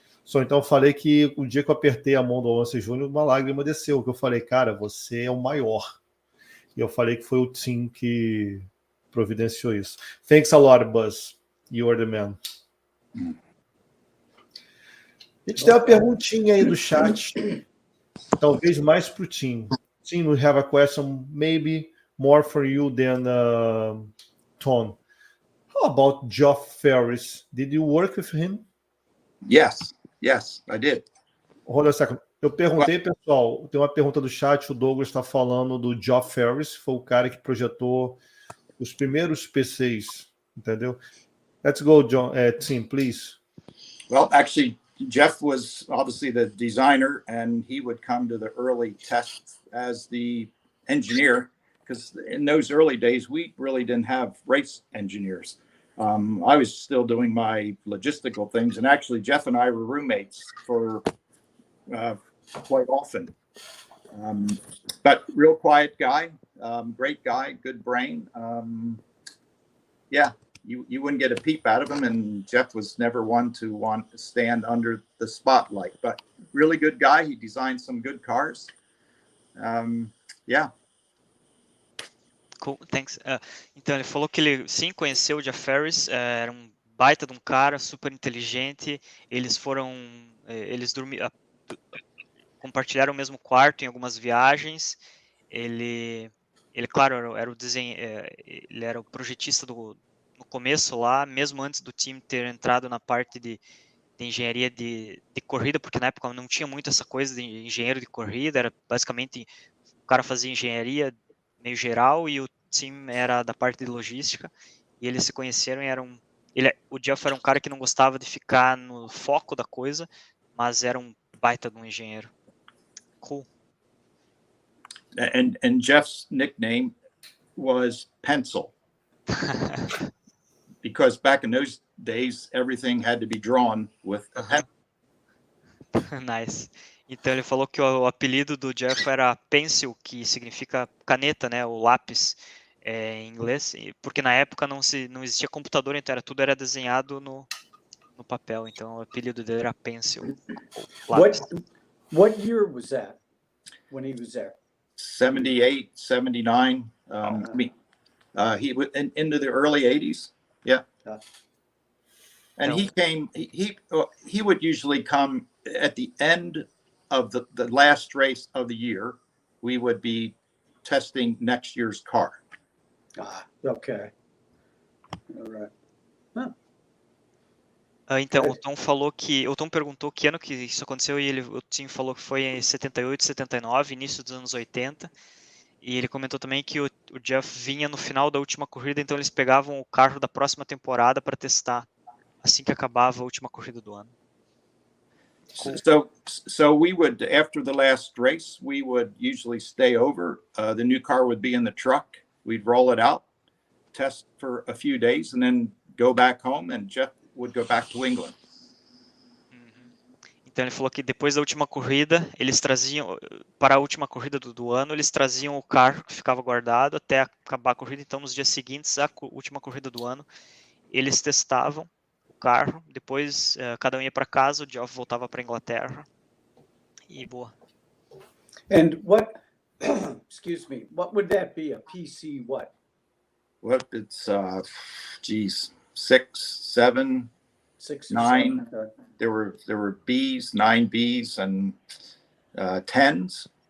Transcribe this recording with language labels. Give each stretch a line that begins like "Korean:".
Portuguese: So, então eu falei que o dia que eu apertei a mão do Alonso Jr., uma lágrima desceu, que eu falei, cara, você é o maior. E eu falei que foi o Tim que providenciou isso.
English: Thanks a lot, Buzz. You are the man.
Portuguese: A gente tem uma perguntinha aí do chat, talvez mais para o Tim.
English: Tim, we have a question maybe more for you than Tom. How about Geoff Ferris? Did you work with him? Yes, I did. Hold on a second.
Portuguese: Eu perguntei, pessoal, tem uma pergunta do chat, o Douglas está falando do Geoff Ferris, foi o cara que projetou os primeiros PCs, entendeu?
English: Let's go, Tim, please. Well, actually, Jeff was obviously the designer, and he would come to the early tests as the engineer, because in those early days, we really didn't have race engineers. I was still doing my logistical things, and actually, Jeff and I were roommates for quite often. But real quiet guy, great guy, good brain. Yeah, you wouldn't get a peep out of him, and Jeff was never one to want to stand under the spotlight. But really good guy. He designed some good cars. Yeah. Cool, thanks.
Portuguese: Então ele falou que ele sim conheceu o Geoff Ferris, era um baita de um cara, super inteligente. Eles dormiam. compartilharam o mesmo quarto em algumas viagens. Ele claro, era o ele era o projetista no começo lá, mesmo antes do time ter entrado na parte de engenharia de corrida, porque na época não tinha muito essa coisa de engenheiro de corrida, era basicamente o cara fazia engenharia meio geral e o time era da parte de logística, e eles se conheceram e o Jeff era um cara que não gostava de ficar no foco da coisa, mas era um baita de um engenheiro.
English: Cool. And Jeff's nickname was Pencil. Because back in those days, everything had to be drawn with a pen. Nice.
Portuguese: Então ele falou que o apelido do Jeff era Pencil, que significa caneta, né, o lápis em inglês, porque na época não existia computador, então tudo era desenhado no papel, então o apelido dele era Pencil. Lápis.
English: What year was that when he was there? 78, 79. I mean, he was into the early 80s. Yeah. And he came, he would usually come at the end of the last race of the year. We would be testing next year's car. Okay. All right. Huh.
Portuguese: Então, o Tom perguntou que ano que isso aconteceu e o Tim falou que foi em 78, 79, início dos anos 80. E ele comentou também que o Jeff vinha no final da última corrida, então eles pegavam o carro da próxima temporada para testar assim que acabava a última corrida do ano.
English: Cool. So we would, after the last race, we would usually stay over. The new car would be in the truck. We'd roll it out, test for a few days, and then go back home, and Jeff would go back to England.
Portuguese: Então ele falou que depois da última corrida, eles traziam, para a última corrida do ano, eles traziam o carro que ficava guardado até acabar a corrida. Então nos dias seguintes, a última corrida do ano, eles testavam o carro, depois cada um ia para casa, o Geoff voltava para a Inglaterra e boa.
English: And what, excuse me, what would that be? A PC what? Well, it's, geez, 6, 7, 6 or 9. 7? There were Bs, 9 Bs, and 10s.